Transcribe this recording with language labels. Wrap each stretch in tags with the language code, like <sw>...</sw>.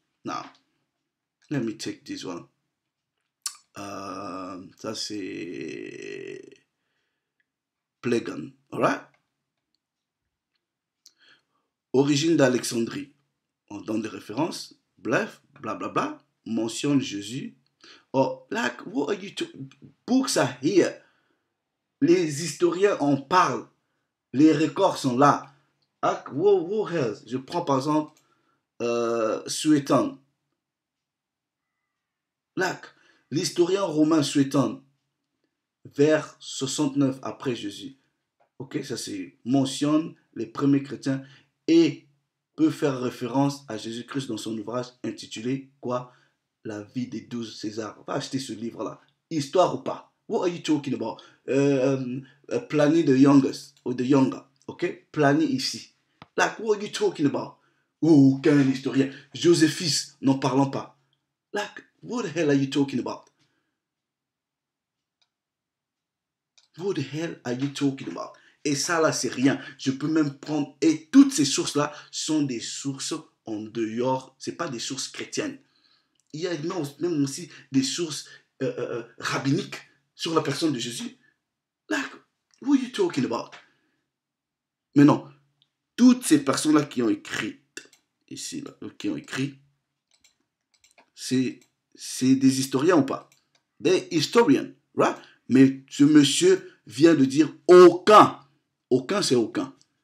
<en>Now, let me take this one.</en> <fr>Ça c'est Plegon.</fr> <en>Alright?</en> <fr>Origine d'Alexandrie. On donne des références. Bref, blablabla. Mentionne Jésus.</fr> <en>Oh, like, what are you talking? Books are here.</en> <fr>Les historiens en parlent. Les records sont là.</fr> <en>Like, what else?</en> <fr>Je prends par exemple Suétone. Like, l'historien romain Suétone, vers 69 après Jésus. Ok, ça c'est mentionne les premiers chrétiens et peut faire référence à Jésus-Christ dans son ouvrage intitulé quoi? La vie des 12 Césars. Va acheter ce livre-là. Histoire ou pas?</fr> <en>What are you talking about? Pliny the youngest, or the younger. Ok? Pliny ici. Like, what are you talking about?</en> <fr>Oh, aucun historien. Joséphus, n'en parlons pas.</fr> <en>Like, what the hell are you talking about? What the hell are you talking about?</en> <fr>Et ça là, c'est rien. Je peux même prendre... Et toutes ces sources-là sont des sources en dehors. Ce n'est pas des sources chrétiennes. Il y a même aussi des sources rabbiniques sur la personne de Jésus.</fr> <en>Like, what are you talking about?</en> <fr>Mais non, toutes ces personnes-là qui ont écrit, ici, là, qui ont écrit, c'est des historiens ou pas? Des historiens, right? Mais ce monsieur vient de dire aucun. Aucun, c'est aucun.</fr>